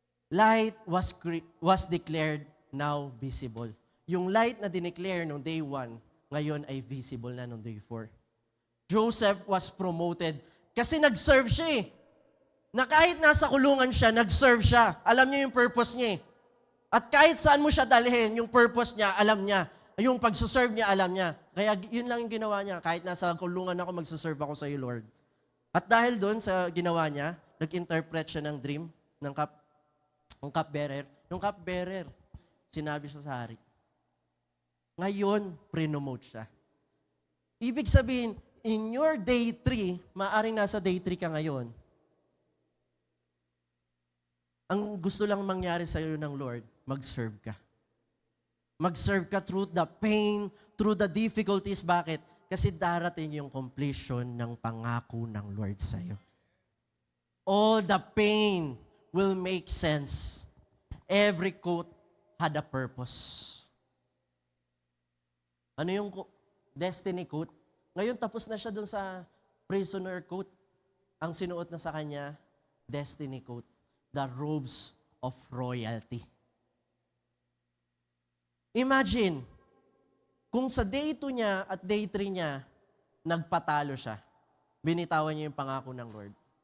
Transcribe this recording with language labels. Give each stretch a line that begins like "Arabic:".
English: Light was declared, now visible.
Filipino: Yung light na dineclare nung day 1, ngayon ay visible na nung day 4. Joseph
English: was promoted
Filipino: kasi nag-serve siya eh. Na kahit nasa kulungan siya, nag-serve siya. Alam niya yung purpose niya eh. At kahit saan mo siya dalhin, yung purpose niya, alam niya. Yung pagsuserve niya, alam niya. Kaya yun lang yung ginawa niya. Kahit nasa kulungan ako, magsuserve ako sa iyo, Lord. At dahil doon sa ginawa niya, nag-interpret siya ng dream ng cupbearer. Yung cupbearer, sinabi siya sa hari. Ngayon, pre-nomote siya. Ibig sabihin,
English: in your day 3,
Filipino: maaring nasa day 3 ka ngayon, ang gusto lang mangyari sa iyo ng Lord, mag-serve ka. Mag-serve ka
English: through the pain, through the difficulties.
Filipino: Bakit? Kasi darating yung completion ng pangako ng Lord sa iyo.
English: All the pain will make sense. Every quote had a purpose.
Filipino: Ano yung destiny quote? Ngayon tapos na siya dun sa prisoner quote. Ang sinuot na sa kanya, destiny quote.
English: The robes of royalty.
Filipino: Imagine, kung sa day 2 niya at day 3 niya, nagpatalo siya, binitawan niya yung pangako ng Lord.